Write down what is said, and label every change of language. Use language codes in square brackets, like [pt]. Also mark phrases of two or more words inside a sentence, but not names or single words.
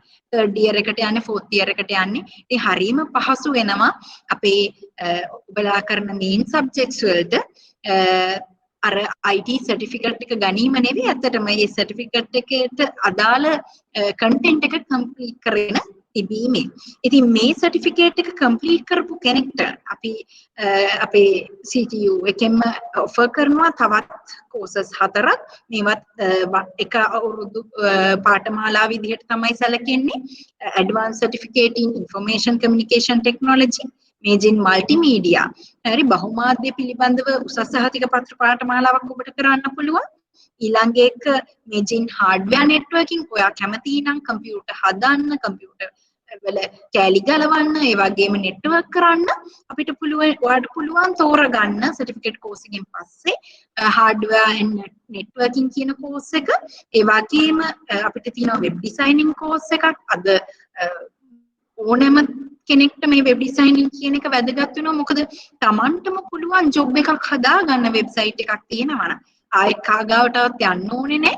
[en] third year [si] එකට යන්නේ, [en] fourth year [si] එකට යන්නේ. ඉතින් හරීම පහසු වෙනවා අපේ ඔබලා කරන [en] main subjects [si] වලට අර [en] IT certificate [si] එක ගැනීම නෙවෙයි ඇත්තටම මේ සර්ටිෆිකේට් එකට අදාළ කන්ටෙන්ට් එක කම්ප්ලීට් කරගෙන තිබීමේ. ඉතින් මේ සර්ටිෆිකේට් එක කම්ප්ලීට් කරපු කෙනෙක්ට අපි අපේ CTU එකෙන්ම ඔෆර් කරනවා තවත් කෝසස් 4ක්. මේවත් එක අවුරුදු පාඨමාලා විදිහට තමයි සැලකෙන්නේ. [en] Advanced Certificate in Information Communication Technology, Major in Multimedia. [si] හරි බහුමාධ්‍ය පිළිබඳව උසස් සහතික පත්‍ර පාඨමාලාවක් ඔබට කරන්න පුළුවන්. ඊළඟ එක [en] Major in Hardware Networking. [si] ඔයා කැමති නම් කම්පියුටර් හදන්න, කම්පියුටර් වල කැලි ගලවන්න, ඒ වගේම නෙට්වර්ක් කරන්න අපිට පුළුවන්. ඔයාලට පුළුවන් තෝරගන්න [en] certificate course [si] එකෙන් පස්සේ [en] hardware and networking [si] කියන කෝස් එක. ඒ වගේම අපිට තියෙනවා [en] web designing course [si] එකක්. අද ඕනෑම කෙනෙක්ට මේ [en] web designing [si] කියන එක වැදගත් වෙනවා. මොකද Tamanටම පුළුවන් ජොබ් එකක් හදාගන්න වෙබ්සයිට් එකක් තියෙනවා නම් ආයෙත් කාගාවටවත් යන්න ඕනේ නැහැ.